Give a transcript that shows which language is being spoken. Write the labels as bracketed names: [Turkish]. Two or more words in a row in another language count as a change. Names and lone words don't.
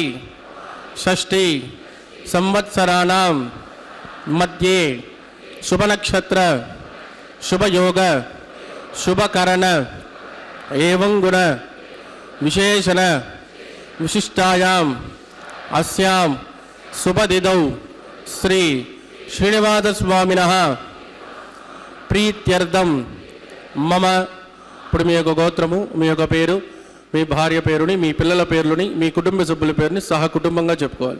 [Sanskrit] षष्ठी संवत्सराणां मध्ये शुभनक्षत्र शुभयोग शुभकरण एवं गुण विशेषण विशिष्टायाम् अस्यां शुभदिदौ श्री श्रीनिवासस्वामिनः ప్రీత్యర్థం మమ [Telugu] ఇప్పుడు మీ యొక్క గోత్రము మీ యొక్క పేరు మీ భార్య పేరుని మీ పిల్లల పేర్లని మీ కుటుంబ సభ్యుల పేరుని సహ కుటుంబంగా చెప్పుకోవాలి.